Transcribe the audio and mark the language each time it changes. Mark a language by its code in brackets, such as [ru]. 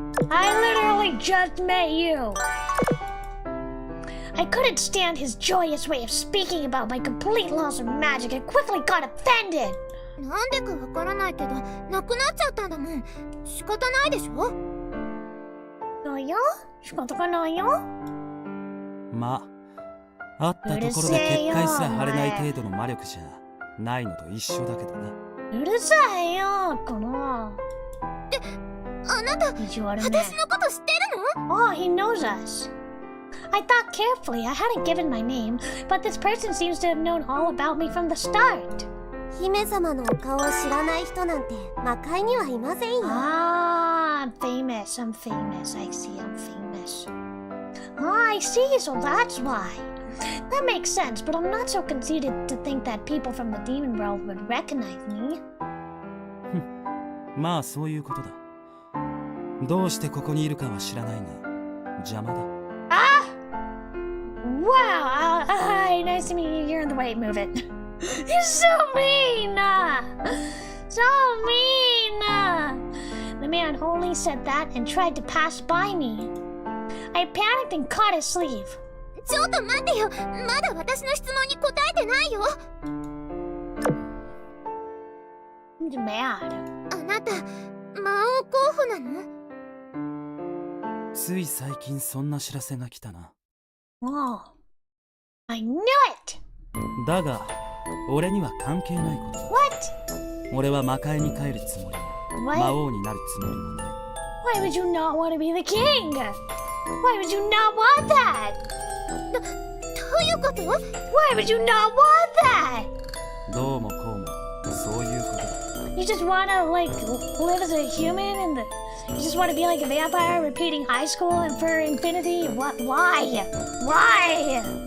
[en] I literally just met you. I couldn't stand his joyous way of speaking about my complete loss of magic and quickly got offended. [ja] なんでかわからないけどなくなっちゃったんだもん。仕方ないでしょ。そうよ。仕方がないよ。まあ会ったところで結界すら張れない程度の魔力じゃないのと一緒だけどなうるさいよ、この。あなた、意地悪ね。私のこと知ってるの？ [en] Oh, he knows us. I thought carefully. I hadn't given my name, but this person seems to have known all about me from the start. [ja] 姫様のお顔を知らない人なんて魔界にはいませんよ。 [en] Ah, I'm famous. I'm famous. I see. I'm famous. Ah, I see. So that's why. That makes sense, but I'm not so conceited to think that people from the demon world would recognize me. [ja] まあそういうことだどうしてここにいるかは知らないが邪魔だ [en] Ah! Wow! Hi, nice to meet you. You're in the way. Move it. You're so mean! So mean! The man only said that and tried to pass by me. I panicked and caught his sleeve. [ja] ちょっと待ってよ。まだ私の質問に答えてないよ。 [en] He's mad. [ja] あなた、魔王候補なの？つい最近そんな知らせが来たな [en] Oh. I knew it! [ja] だが俺には関係ないことだ [en] What? [ja] 俺は魔界に帰るつもりも [en] What? [ja] 魔王になるつもりもない [en] Why would you not want to be the king? Why would you not want that? [ja] どういうこと？ [en] Why would you not want that? [ja] どうもこうもそういうことだ [en] You just wanna like live as a human and you just wanna be like a vampire repeating high school and for infinity? What? Why? Why?